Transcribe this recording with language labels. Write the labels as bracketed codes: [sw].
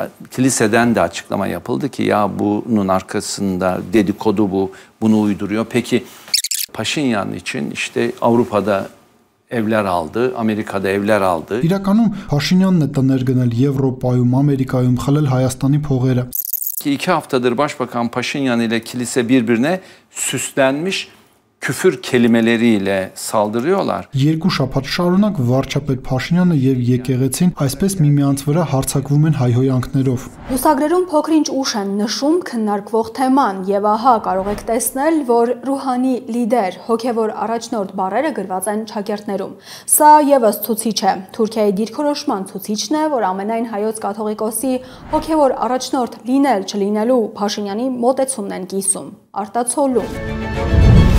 [tr] Kiliseden de açıklama yapıldı ki ya bunun arkasında dedikodu bu, bunu uyduruyor. Peki Փաշինյան için işte Avrupa'da evler aldı, Amerika'da evler aldı. [hy] İrականում Փաշինյանն է տներ գնել Եվրոպայում, Ամերիկայում, խլել Հայաստանի փողերը։ [tr] 2 haftadır Başbakan Paşinyan ile kilise birbirine süslenmiş küfür kelimeleriyle saldırıyorlar. [hy] Երկու շաբաթ շարունակ վարչապետ Փաշինյանը եւ եկեղեցին այսպես միմյանց վրա հարձակվում են հայհոյանքներով։ Լուսագրերում փոքրինչ ուշ են նշում քննարկվող թեման եւ ահա կարող եք տեսնել, որ ռուհանի լիդեր, հոգեվոր առաջնորդ բառերը գրված են ճակերտներում։ Սա եւս ցուցիչ է։ Թուրքիայի դիրքորոշման ցուցիչն է, որ ամենայն հայոց կաթողիկոսի հոգեվոր առաջնորդ լինել չլինելու Փաշինյանի մոտեցումն են կիսում, արտացոլում։